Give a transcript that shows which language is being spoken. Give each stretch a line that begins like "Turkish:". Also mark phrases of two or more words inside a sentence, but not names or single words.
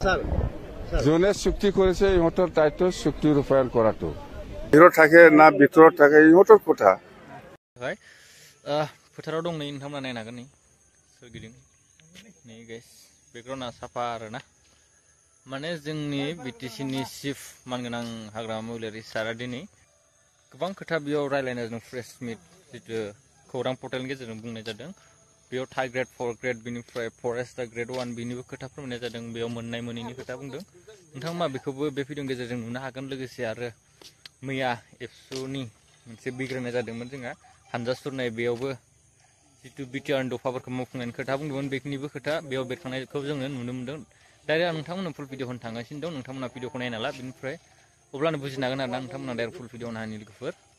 Assamese: যোনে চুক্তি কৰিছে ইহঁতৰ দায়িত্ব চুক্তি ৰূপায়ণ কৰাটো বাহিৰত থাকে না ভিতৰত থাকে ইহঁতৰ কথা
Bodo: फोथाराव दं नै नोंथांमोना नायनो हागोन नै सोरगिदिं नै
English: guys background
Bodo: साफा आरोना माने जोंनि बिटिसिनि चिफ मानगोनां हाग्रामा महिलारि सारा दिनै गोबां खोथा बेयाव रायलायनो जों
English: press meet
Bodo: जितु खौरां पर्टेलनि गेजेरजों बुंनाय जादों बेयाव
English: third grade fourth grade
Bodo: बिनिफ्राय
English: forest grade
Bodo: 1 बिनिबो खोथा फोरमायनाय जादों बेयाव मोननाय मोनैनि खोथा बुंदों नोंथांमोना बेखौबो बे भिडिअनि गेजेरजों नुनो हागोन लोगोसे आरो मैया एबसुनि मोनसे बिग्रायनाय जादोंमोन जोंहा हानजा सुरनाय बेयावबो जितु बिटिआरनि दफाफोरखौ मावफुंनायनि खोथा बुंदोंमोन बेखिनिबो खोथा बेयाव बेरखांनायखौ जोङो नुनो मोन्दों डाइरेक्ट आं नोंथांमोननो
English: full video
Bodo: होनो थांगासिनो दं नोंथांमोना भिडिअखौ नायना ला बिनिफ्राय अब्लानो बुजिनो हागोन आरोना नोंथांमोना
English: direct full video
Bodo: नायनि लोगोफोर